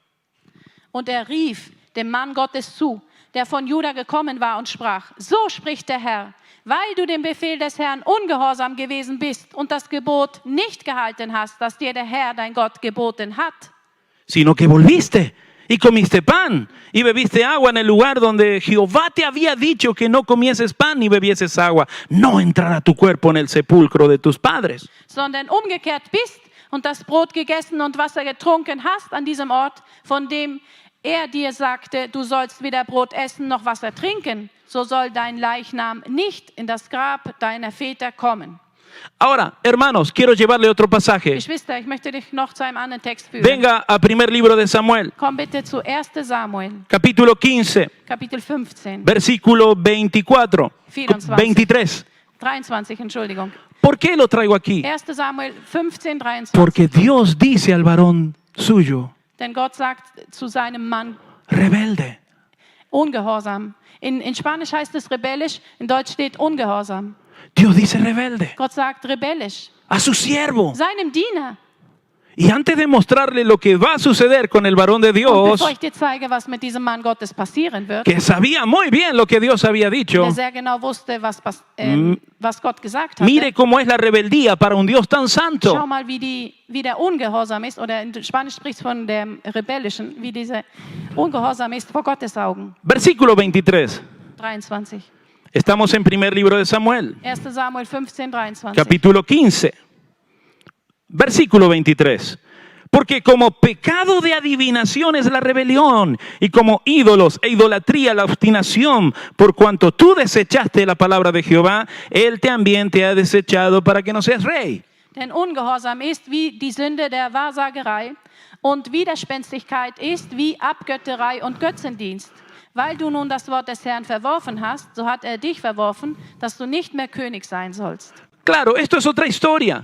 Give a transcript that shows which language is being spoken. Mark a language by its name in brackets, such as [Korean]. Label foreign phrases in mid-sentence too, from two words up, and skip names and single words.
[German] Und er rief dem Mann Gottes zu, der von Juda gekommen war und sprach, so spricht der Herr, weil du dem Befehl des Herrn ungehorsam gewesen bist und das Gebot nicht gehalten hast, das dir der Herr, dein Gott, geboten hat. [Spanish] Sino que volviste y comiste pan y bebiste agua en el lugar donde Jehová te había dicho que no comieses pan ni bebieses agua. No entrará tu cuerpo en el sepulcro de tus padres. [German] Sondern umgekehrt bist und das Brot gegessen und Wasser getrunken hast an diesem Ort, von dem er dir sagte, du sollst weder Brot essen noch Wasser trinken, so soll dein Leichnam nicht in das Grab deiner Väter kommen. [Spanish] Ahora, hermanos, quiero llevarle otro pasaje. [German] Geschwister, ich möchte dich noch zu einem anderen Text führen. [Spanish] Venga a primer libro de Samuel, [German] Komm bitte zu 1. Samuel, [Spanish] capítulo 15, [German] Kapitel 15, [Spanish] versículo 24, [German] 24. [Spanish] 23. [German] 23, Entschuldigung. [Spanish] ¿Por qué lo traigo aquí? [German] 1. Samuel 15, 23. [Spanish] Porque Dios dice al varón suyo, [German] Denn Gott sagt zu seinem Mann, [Spanish] rebelde. [German] ungehorsam. In Spanisch heißt es rebellisch, in Deutsch steht ungehorsam. [Spanish] Dios dice rebelde [German] Gott sagt rebellisch. [Spanish] a su siervo. [German] Seinem Diener. [Spanish] Y antes de mostrarle lo que va a suceder con el varón de [German] Und [Spanish] Dios, [German] bevor ich dir zeige, was mit diesem Mann Gottes passieren wird, [Spanish] que sabía muy bien lo que Dios había dicho, [German] der sehr genau wusste, was Gott gesagt hatte. [Spanish] mire cómo es la rebeldía para un Dios tan [German] Schau [Spanish] santo. [German] mal, wie der Ungehorsam ist, oder in Spanisch spricht von dem Rebellischen, wie dieser Ungehorsam ist vor Gottes Augen. [Spanish] Versículo 23. [German] 23. [Spanish] Estamos en primer libro de Samuel, [German] 1. Samuel 15, 23. [Spanish] capítulo 15, versículo 23. Porque como pecado de adivinación es la rebelión, y como ídolos e idolatría la obstinación, por cuanto tú desechaste la palabra de Jehová, Él también te ha desechado para que no seas rey. [German] Denn Ungehorsam ist wie die Sünde der Wahrsagerei und Widerspenstigkeit ist wie Abgötterei und Götzendienst. Weil du nun das Wort des Herrn verworfen hast, so hat er dich verworfen, dass du nicht mehr König sein sollst. [Spanish] Claro, esto es otra historia.